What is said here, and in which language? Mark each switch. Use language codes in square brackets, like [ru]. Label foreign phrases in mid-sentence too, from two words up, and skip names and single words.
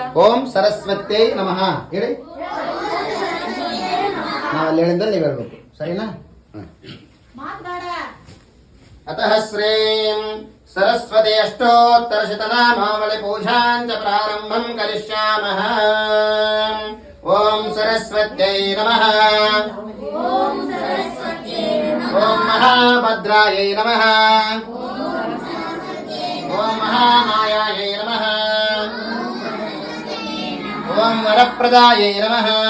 [sa] ಓಂ ಸರಸ್ವತ್ಯೈ ನಮಃ [kn] ಹೇಳಿ. ನಾವಲ್ಲಿ ಹೇಳಿದ್ರೆ ನೀವು ಹೇಳ್ಬೇಕು, ಸರಿನಾ? [sa] ಅತಃ ಶ್ರೀಂ ಸರಸ್ವತಿ ಅಷ್ಟೋತ್ತರಶತನಾಮಾವಳಿ ಪೂಜಾಂಚ ಪ್ರಾರಂಭಂ ಕರಿಷ್ಯಾಮಃ. ಓಂ ಸರಸ್ವತ್ಯೈ ನಮಃ. ಓಂ ಮಹಾಭದ್ರಾಯೈ ನಮಃ. ಓಂ ಮಹಾಮಾಯಾಯೈ ನಮಃ. ಓಂ ವರಪ್ರದಾಯೈ ನಮಃ.